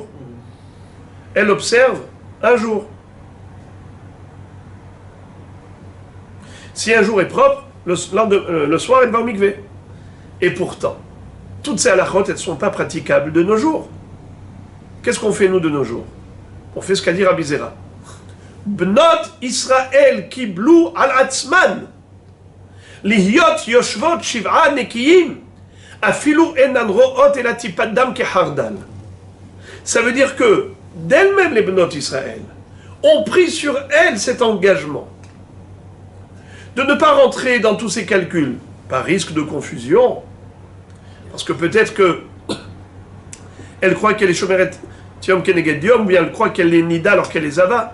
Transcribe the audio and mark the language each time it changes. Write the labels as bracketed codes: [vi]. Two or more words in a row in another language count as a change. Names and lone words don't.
[fr] Elle observe 1 jour. Si un jour est propre, le soir elle va au mikvé. Et pourtant, toutes ces halachot, elles ne sont pas praticables de nos jours. Qu'est-ce qu'on fait nous de nos jours? On fait ce qu'a dit Rabbi Zera. [he] בנות ישראל קיבלו על עצמן להיות יושבות שבעה נקיים אפילו אינן רואות אלא טיפת דם כחרדל. [fr] Ça veut dire que d'elles-mêmes les [he] בנות ישראל [fr] ont pris sur elles cet engagement de ne pas rentrer dans tous ces calculs par risque de confusion, parce que peut-être que elle croit qu'elle est [he] שומרת יום כנגד יום, [fr] ou bien elle croit qu'elle est Nida alors qu'elle est Zava.